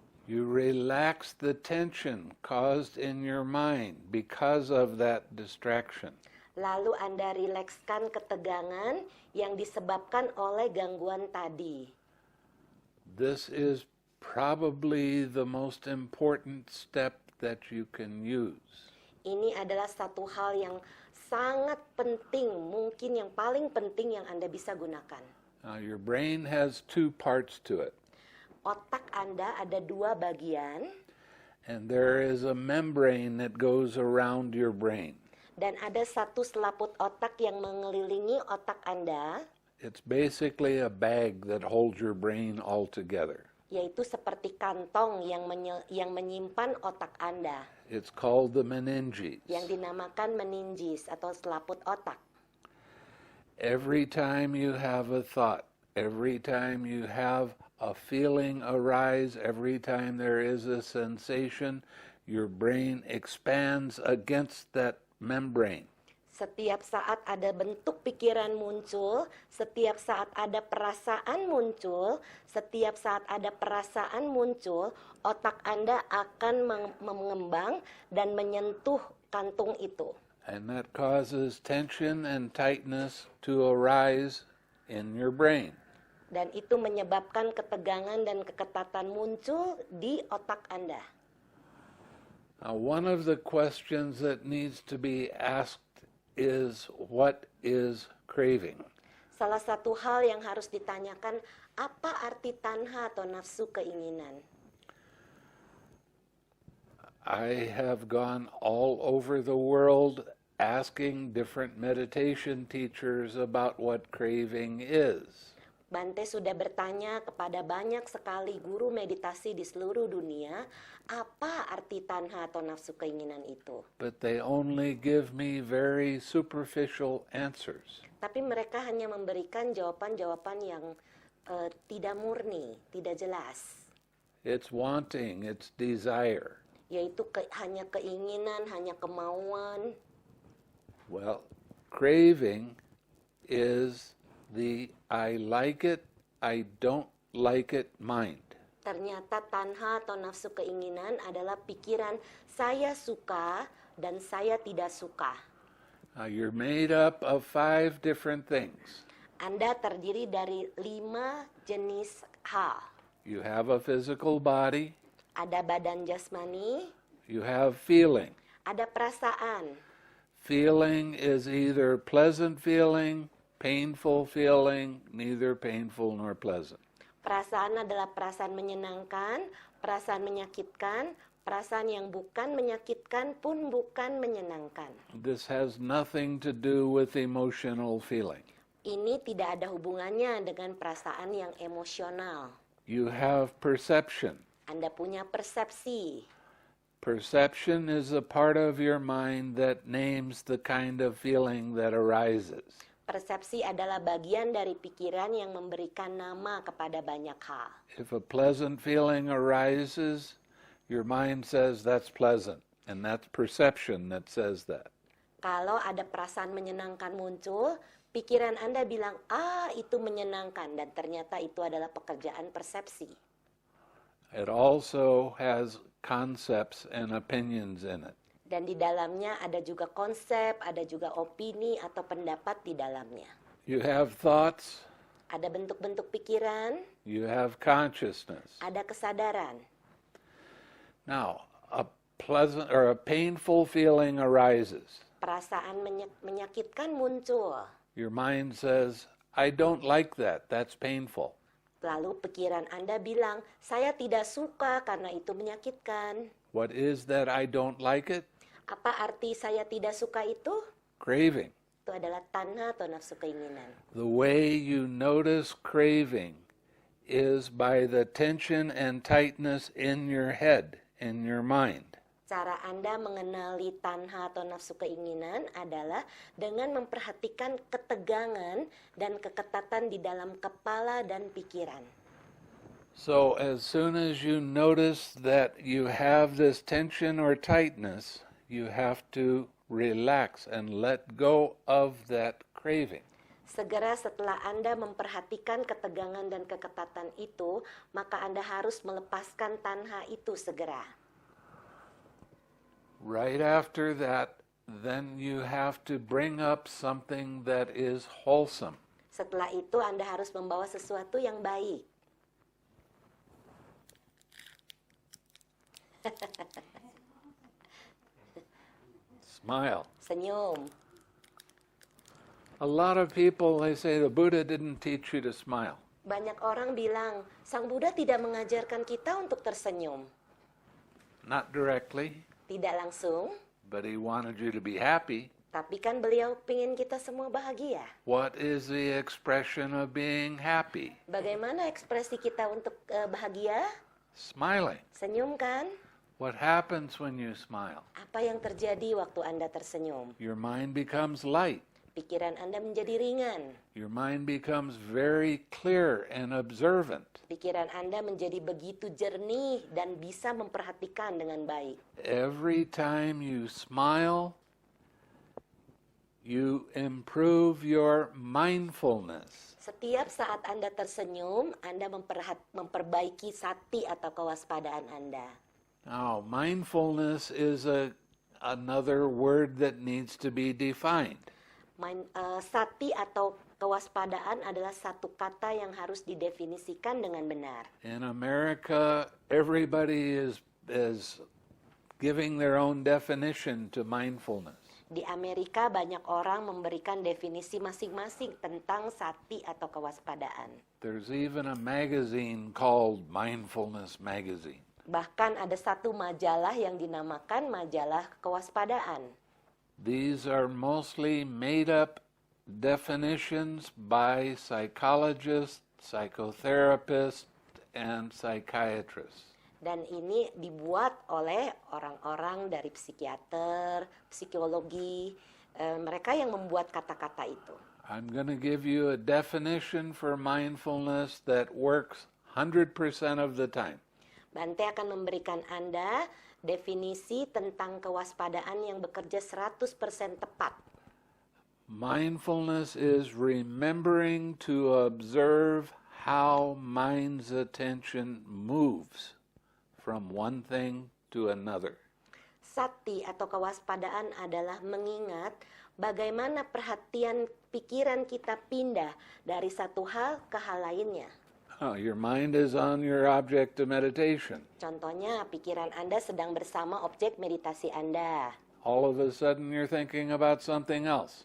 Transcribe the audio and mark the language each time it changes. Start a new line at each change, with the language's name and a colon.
English: You relax the tension caused in your mind because of that distraction.
Indonesian: Lalu Anda rilekskan ketegangan yang disebabkan oleh gangguan tadi.
English: This is probably the most important step that you can use.
Indonesian: Ini adalah satu hal yang sangat penting, mungkin yang paling penting yang Anda bisa gunakan.
English: Now, your brain has 2 parts to it.
Indonesian: Otak Anda ada 2 bagian.
English: And there is a membrane that goes around your brain.
Indonesian: Dan ada satu selaput otak yang mengelilingi otak Anda.
English: It's basically a bag that holds your brain all together.
Indonesian: Yaitu seperti kantong yang menyimpan otak Anda.
English: It's called the meninges.
Indonesian: Yang dinamakan meninges atau selaput otak.
English: Every time you have a thought, every time you have a feeling arise, every time there is a sensation, your brain expands against that membrane.
Indonesian: Setiap saat ada bentuk pikiran muncul, setiap saat ada perasaan muncul, setiap saat ada perasaan muncul, otak Anda akan mengembang dan menyentuh kantung itu.
English: And that causes tension and tightness to arise in your brain.
Indonesian: Dan itu menyebabkan ketegangan dan keketatan muncul di otak Anda.
English: Now, one of the questions that needs to be asked is, what is craving?
Indonesian: Salah satu hal yang harus ditanyakan, apa arti tanha atau nafsu keinginan?
English: I have gone all over the world asking different meditation teachers about what craving is.
Indonesian: Bhante sudah bertanya kepada banyak sekali guru meditasi di seluruh dunia, apa arti tanha atau nafsu keinginan itu.
English: But they only give me very superficial answers.
Indonesian: Tapi mereka hanya memberikan jawaban-jawaban yang tidak murni, tidak jelas.
English: It's wanting, it's desire.
Indonesian: Yaitu hanya keinginan, hanya kemauan.
English: Well, craving is the I like it, I don't like it mind.
Indonesian: Ternyata tanha atau nafsu keinginan adalah pikiran saya suka dan saya tidak suka.
English: You're made up of 5 different things.
Indonesian: Anda terdiri dari 5 jenis hal.
English: You have a physical body,
Indonesian: Ada badan jasmani,
English: you have feeling.
Indonesian: ada perasaan.
English: Feeling is either pleasant feeling, painful feeling, neither painful nor pleasant.
Indonesian: Perasaan adalah perasaan menyenangkan, perasaan menyakitkan, perasaan yang bukan menyakitkan pun bukan menyenangkan.
English: This has nothing to do with emotional feeling.
Indonesian: Ini tidak ada hubungannya dengan perasaan yang emosional.
English: You have perception.
Indonesian: Anda punya persepsi.
English: Perception is a part of your mind that names the kind of feeling that arises.
Indonesian: Persepsi adalah bagian dari pikiran yang memberikan nama kepada banyak hal.
English: If a pleasant feeling arises, your mind says that's pleasant, and that's perception that says that.
Indonesian: Kalau ada perasaan menyenangkan muncul, pikiran Anda bilang, itu menyenangkan, dan ternyata itu adalah pekerjaan persepsi.
English: It also has concepts and opinions in it.
Indonesian: Dan di dalamnya ada juga konsep, ada juga opini atau pendapat di dalamnya.
English: You have thoughts,
Indonesian: Ada bentuk-bentuk pikiran,
English: you have consciousness.
Indonesian: ada kesadaran.
English: Now, a pleasant or a painful feeling arises.
Indonesian: Perasaan menyakitkan muncul.
English: Your mind says, I don't like that, that's painful.
Indonesian: Lalu pikiran Anda bilang, saya tidak suka karena itu menyakitkan.
English: What is that I don't like it?
Indonesian: Apa arti saya tidak suka itu?
English: Craving.
Indonesian: Itu adalah tanha atau nafsu keinginan.
English: The way you notice craving is by the tension and tightness in your head, in your mind.
Indonesian: Cara Anda mengenali tanha atau nafsu keinginan adalah dengan memperhatikan ketegangan dan keketatan di dalam kepala dan pikiran.
English: So as soon as you notice that you have this tension or tightness, you have to relax and let go of that craving.
Indonesian: Segera setelah Anda memperhatikan ketegangan dan keketatan itu, maka Anda harus melepaskan tanha itu segera.
English: Right after that, then you have to bring up something that is wholesome.
Indonesian: Setelah itu Anda harus membawa sesuatu yang baik.
English: Smile.
Indonesian: Senyum.
English: A lot of people, they say the Buddha didn't teach you to smile.
Indonesian: Banyak orang bilang, Sang Buddha tidak mengajarkan kita untuk tersenyum.
English: Not directly,
Indonesian: Tidak langsung,
English: but he wanted you to be happy.
Indonesian: tapi kan beliau ingin kita semua bahagia.
English: What is the expression of being happy?
Indonesian: Bagaimana ekspresi kita untuk bahagia?
English: Smiling.
Indonesian: Senyum kan?
English: What happens when you smile?
Indonesian: Apa yang terjadi waktu Anda tersenyum?
English: Your mind becomes light.
Indonesian: Pikiran Anda menjadi ringan.
English: Your mind becomes very clear and observant.
Indonesian: Pikiran Anda menjadi begitu jernih dan bisa memperhatikan dengan baik.
English: Every time you smile, you improve your mindfulness.
Indonesian: Setiap saat Anda tersenyum, Anda memperbaiki sati atau kewaspadaan Anda.
English: Now, mindfulness is another word that needs to be defined.
Indonesian: Sati atau kewaspadaan adalah satu kata yang harus didefinisikan dengan benar.
English: In America, everybody is giving their own definition to mindfulness.
Indonesian: Di Amerika banyak orang memberikan definisi masing-masing tentang sati atau kewaspadaan.
English: There's even a magazine called Mindfulness Magazine.
Indonesian: Bahkan ada satu majalah yang dinamakan majalah kewaspadaan.
English: These are mostly made-up definitions by psychologists, psychotherapists, and psychiatrists.
Indonesian: Dan ini dibuat oleh orang-orang dari psikiater, psikologi, mereka yang membuat kata-kata itu.
English: I'm going to give you a definition for mindfulness that works 100% of the time.
Indonesian: Bhante akan memberikan Anda definisi tentang kewaspadaan yang bekerja 100% tepat.
English: Mindfulness is remembering to observe how mind's attention moves from one thing to another.
Indonesian: Sati atau kewaspadaan adalah mengingat bagaimana perhatian pikiran kita pindah dari satu hal ke hal lainnya.
English: Oh, your mind is on your object of meditation.
Indonesian: Contohnya, pikiran Anda sedang bersama objek meditasi Anda.
English: All of a sudden you're thinking about something else.